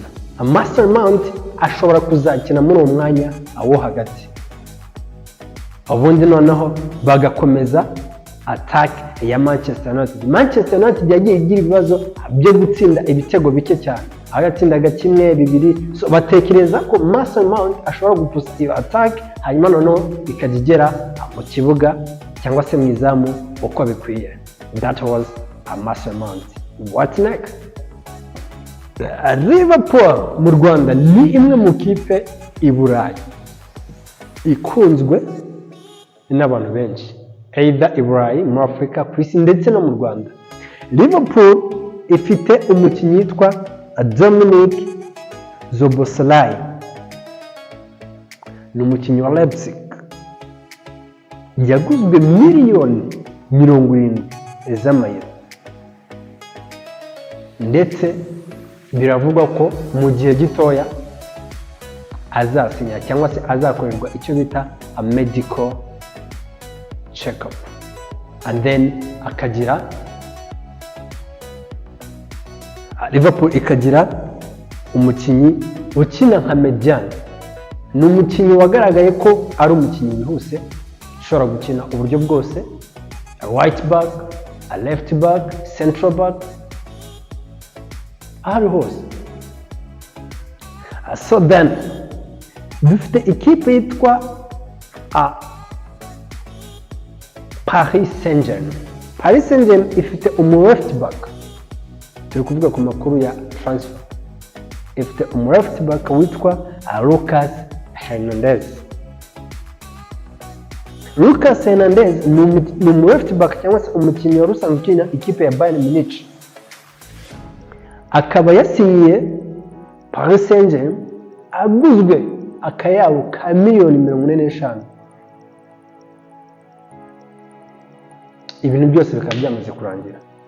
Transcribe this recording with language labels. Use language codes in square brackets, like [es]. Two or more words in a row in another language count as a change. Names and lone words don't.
[rw] Mason Mount ashobora kuzakina muri uwo mwanya awo hagati, ubundi noneho bagakomeza attack ya Manchester United. Manchester United yagiye igira ibibazo byo gutsinda ibitego bike cyane, agatsindaga kimwe bibiri. So batekereza ko Mason Mount ashobora gupusa iyo attack hanyuma noneho ikagera mu kibuga cyangwa se mu izamu uko bikwiye. [en] That was Mason Mount. What next? [rw] Liverpool mu Rwanda ni imwe mu kipe i Burayi ikunzwe n'abantu benshi, either i Burayi, muri Afurika, ku isi ndetse no mu Rwanda. Liverpool ifite umukinnyi witwa Dominic Zoboslai, ni umukinnyi wa Leipzig, yaguzwe miliyoni 70 z'amayero ndetse biravugwa ko mu gihe gitoya azasinya cyangwa se azakorerwa icyo bita [en] a medical check-up, and then [rw] akagira Liverpool ikagira umukinnyi ukina nka mediane. Ni umukinnyi wagaragaye ko ari umukinnyi wihuse, ushobora gukina uburyo bwose, [en] a right back, a left back, central back, [rw] ahari hose. [en] So then [rw] dufite ikipe yitwa Paris Saint-Germain. Paris Saint-Germain ifite [en] left back, [rw] turi kuvuga ku makuru ya transfer, ifite [en] left back [rw] witwa Lucas Hernandez. Lucas Hernandez ni [en] left back [rw] cyangwa se umukinnyi wari usanzwe ukina ikipe ya Bayern Munich, akaba yasinyiye Paris Saint-Germain aguzwe akayabo ka $45 million. Ibintu byose bikaba byamaze kurangira.